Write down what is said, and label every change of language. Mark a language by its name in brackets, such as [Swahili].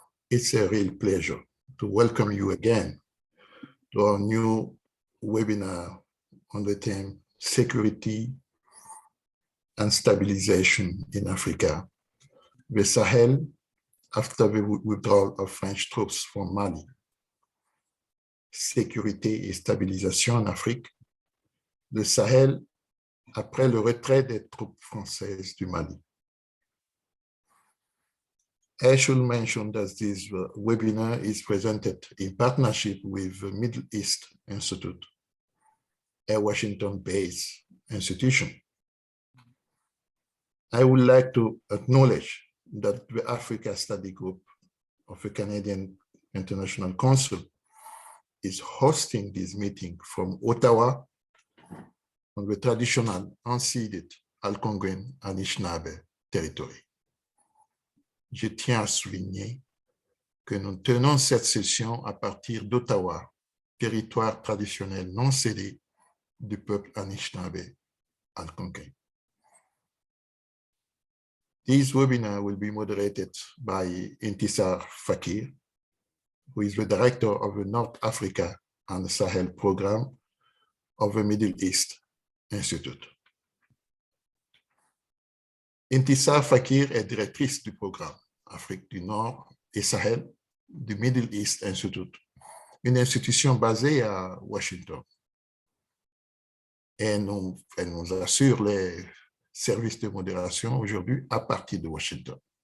[English] It's a real pleasure to welcome you again to our new webinar on the theme Security and Stabilization in Africa, the Sahel after the withdrawal of French troops from Mali. [French] Sécurité et stabilisation en Afrique, le Sahel après le retrait des troupes françaises du Mali. [English] I should mention that this webinar is presented in partnership with the Middle East Institute, a Washington-based institution. I would like to acknowledge that the Africa Study Group of the Canadian International Council is hosting this meeting from Ottawa on the traditional unceded Algonquin Anishinaabe territory. [French] Je tiens à souligner que nous tenons cette session à partir d'Ottawa, territoire traditionnel non cédé du peuple Anishinaabe Algonquin. [English] This webinar will be moderated by Intisar Fakir, who is the director of the North Africa and Sahel program of the Middle East Institute. [French] Intisar Fakir est directrice du programme Afrique du Nord et Sahel du Middle East Institute, une institution basée à Washington. Et elle nous assure les services de modération aujourd'hui à partir de Washington.